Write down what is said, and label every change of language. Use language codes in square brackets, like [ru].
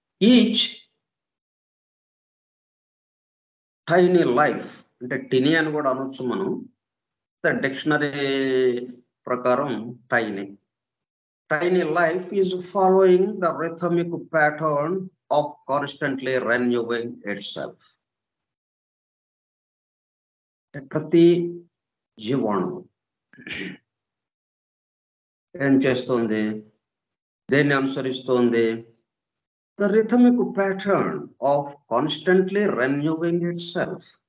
[en] each tiny life, [te] అంటే tiny అని కూడా అనొచ్చు మనం. డిక్షనరీ ప్రకారం [en] tiny life is following the rhythmic pattern of constantly renewing itself. [te] ప్రతి జీవాణు ఏం చేస్తుంది, దేన్ని అనుసరిస్తుంది? [en] The rhythmic pattern of constantly renewing itself.